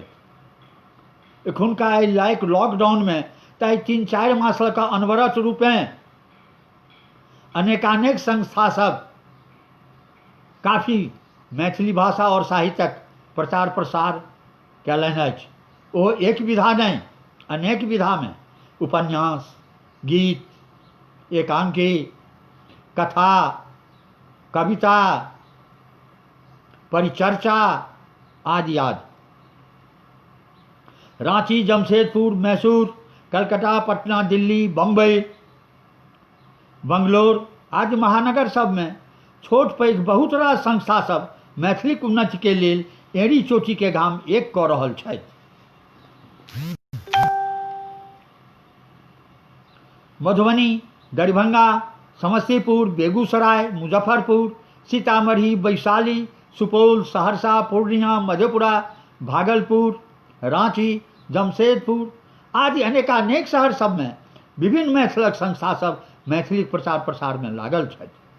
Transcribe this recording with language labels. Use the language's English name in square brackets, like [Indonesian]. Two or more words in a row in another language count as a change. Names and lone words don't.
[Maithili] एखुनका एहि लाइक लॉकडाउन में तऽ 3-4 मास लऽ कऽ अनवरत रूपें अनेकानेक संस्था सब काफ़ी मैथिली भाषा और साहित्यक प्रचार प्रसार कयलनि अछि। ओ एक विधा नहीं, अनेक विधा में उपन्यास, गीत, एकांकी, कथा, कविता, परिचर्चा आदि आदि। रांची, जमशेदपुर, मैसूर, कलकत्ता, पटना, दिल्ली, बम्बई, बंगलोर आदि महानगर सब में छोट पैघ बहुत रास संस्था सब मैथिलीक उन्नति के लेल एड़ी चोटी के घाम एक कऽ रहल छथि। मधुबनी, दरभंगा, समस्तीपुर, बेगूसराय, मुजफ्फरपुर, सीतामढ़ी, वैशाली, सुपौल, सहरसा, पूर्णिया, मधेपुरा, भागलपुर, रांची, जमशेदपुर आदि अनेकानेक शहर सब में विभिन्न मैथिलक संस्था सब मैथिली प्रचार प्रसार में लागल छथि।